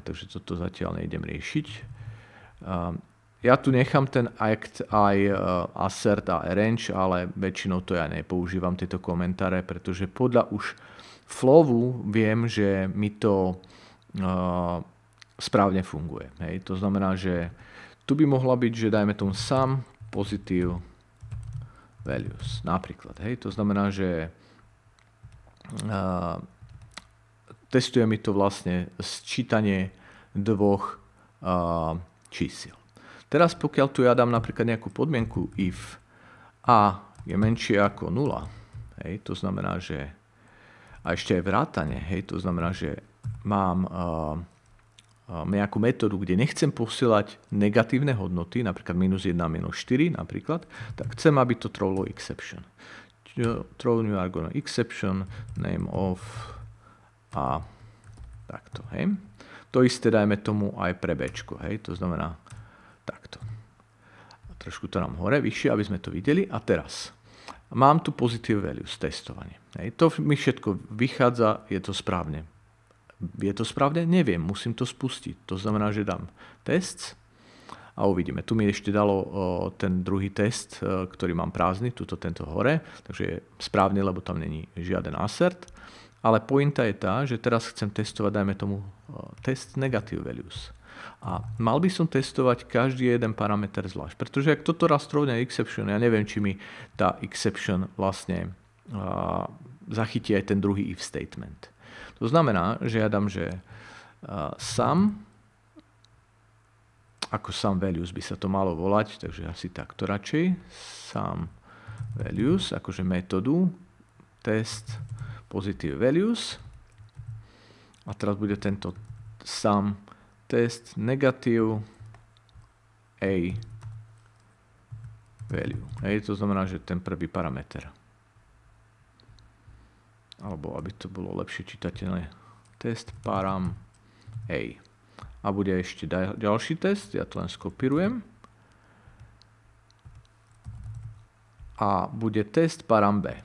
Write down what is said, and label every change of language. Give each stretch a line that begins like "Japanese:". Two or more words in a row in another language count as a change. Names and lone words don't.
Slovak: Takže toto zatiaľ nejdem riešiť. Ja tu nechám ten act aj assert a arrange, ale väčšinou to ja nepoužívam, tieto komentáre, pretože podľa už flowu viem, že mi to správne funguje. Hej. To znamená, že tu by mohla byť, že dajme tomu
English: sum positive values.
Slovak: Napríklad. Hej. To znamená, že testuje mi to vlastne sčítanie dvoch čísiel. Teraz pokiaľ tu ja dám napríklad nejakú podmienku if a je menšie ako 0, hej, to znamená, že a ešte aj vrátane, hej, to znamená, že mám nejakú metódu, kde nechcem posielať negatívne hodnoty, napríklad -1, -4 napríklad, tak chcem, aby to
English: throwlo exception. Throw new argument exception, name of a
Slovak: takto, hej. To isté dajme tomu aj pre Bčko, hej, to znamená takto. A trošku to nám hore, vyššie, aby sme to videli. A teraz mám tu
English: positive values,
Slovak: testovanie. Hej, to mi všetko vychádza, je to správne. Je to správne? Neviem, musím to spustiť. To znamená, že dám test a uvidíme. Tu mi ešte dalo ten druhý test, ktorý mám prázdny, tento hore, takže je správny, lebo tam není žiaden assert. Ale pointa je tá, že teraz chcem testovať, dajme tomu,
English: test negative values.
Slovak: A mal by som testovať každý jeden parameter zvlášť, pretože ak toto raz trovne exception, ja neviem, či mi tá exception vlastne zachytí aj ten druhý
English: if statement.
Slovak: To znamená, že ja dám, že sum, ako
English: sum values
Slovak: by sa to malo volať, takže asi takto radšej,
English: sum values,
Slovak: akože metódu,
English: test positive values
Slovak: a teraz bude tento
English: sum test negative a value.
Slovak: To znamená, že ten prvý parameter. Alebo aby to bolo lepšie čitateľné.
English: Test param a.
Slovak: A bude ešte ďalší test, ja to len skopírujem. A bude
English: test param b.